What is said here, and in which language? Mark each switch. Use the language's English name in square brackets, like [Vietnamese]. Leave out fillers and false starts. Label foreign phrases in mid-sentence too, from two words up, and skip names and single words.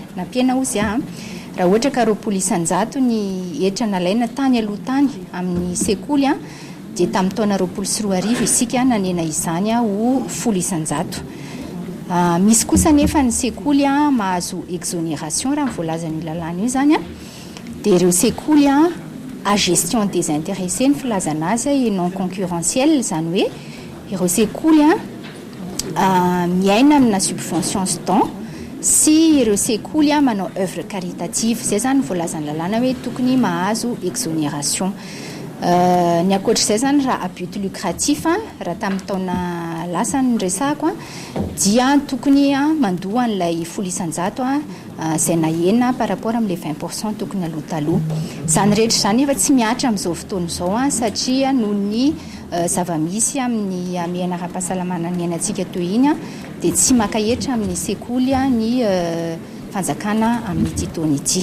[Malagasy] Napiena ozy raha ohatra ka 20% ny hetra nalaina tany aloha tany amin'ny sekoly dia tamin'ny taona 2024 isika nanena izany ho 100%. Misy kosa nefa ny sekoly mahazo exonération raha voalazan'io lalàna io zany dia ireo sekoly [French] à gestion désintéressée [Malagasy] ny filazana azy [French] et non concurrentielle [Malagasy] zany hoe ireo sekoly miaina amina subvention temps sy ireo sekoly manao [French] œuvre caritative [Malagasy] zay zany voalazany lalàna hoe tokony mahazo exonération. Ny akoatr'izay zany raha [French] à but lucratif [Malagasy] raha tamin'ny taona lasa ny resako dia tokony mandoa an'ilay 100% izay nahena [French] par rapport [Malagasy] amin'ilay 20% tokony aloha taloha. Zany rehetra zany efa tsy miatra amin'izao fotoana izao satria noho ny zava-misy amin'ny miaina ara-pahasalamana ny ainantsika toy iny dia tsy maka hetra amin'ny sekoly ny fanjakana amin'ity taona ity.